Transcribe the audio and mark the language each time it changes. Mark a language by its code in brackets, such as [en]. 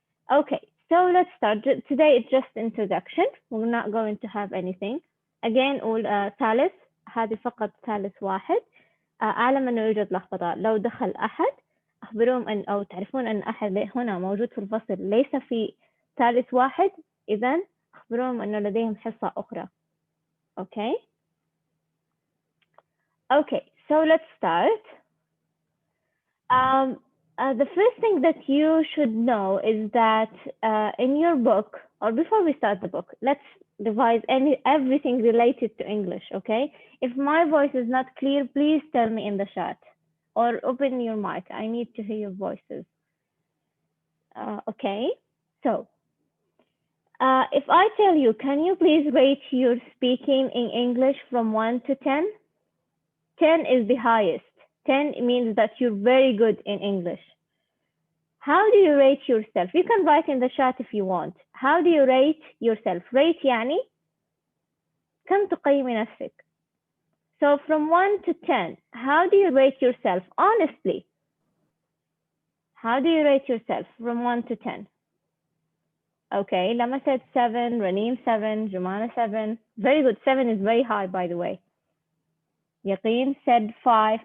[en] Okay, so let's start. Today it's just introduction. We're not going to have anything. [ar] Again, قول ثالث، هذه فقط ثالث واحد. أعلم أنه يوجد لخبطة. لو دخل أحد أخبرهم أن أو تعرفون أن أحد هنا موجود في الفصل ليس في ثالث واحد، إذن أخبرهم أنه لديهم حصة أخرى. [en] Okay? Okay, so let's start. The first thing that you should know is that in your book, or before we start the book, let's revise everything related to English, okay? If my voice is not clear, please tell me in the chat or open your mic. I need to hear your voices. Okay, so if I tell you, can you please rate your speaking in English from 1 to 10? 10 is the highest. 10 means that you're very good in English. How do you rate yourself? You can write in the chat if you want. How do you rate yourself? [ar] Rate يعني كم تقيمي نفسك? [en] So from 1 to 10, how do you rate yourself? Honestly, how do you rate yourself from 1 to 10? Okay, Lama said 7, Raneem 7, Jumana 7. Very good. 7 is very high, by the way. Yaqeen said 5.